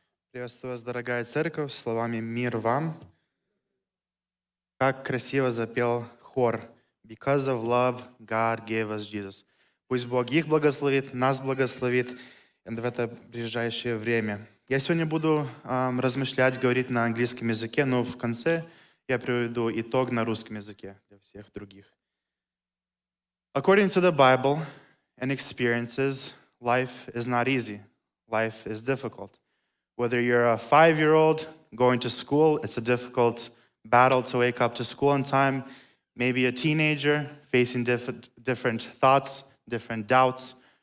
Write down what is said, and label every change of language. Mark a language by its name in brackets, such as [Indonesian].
[Russian] Приветствую вас, дорогая церковь, словами «Мир вам». Как красиво запел хор [English] «Because of love, God gave us Jesus». [Russian] Пусть Бог их благословит, нас благословит в это ближайшее время. Я сегодня буду размышлять, говорить на английском языке, но в конце я приведу итог на русском языке для всех других. [English] According to the Bible and experiences, life is not easy. Life is difficult. Whether you're a 5-year-old going to school, it's a difficult battle to wake up to school on time. Maybe a teenager facing different thoughts, different doubts.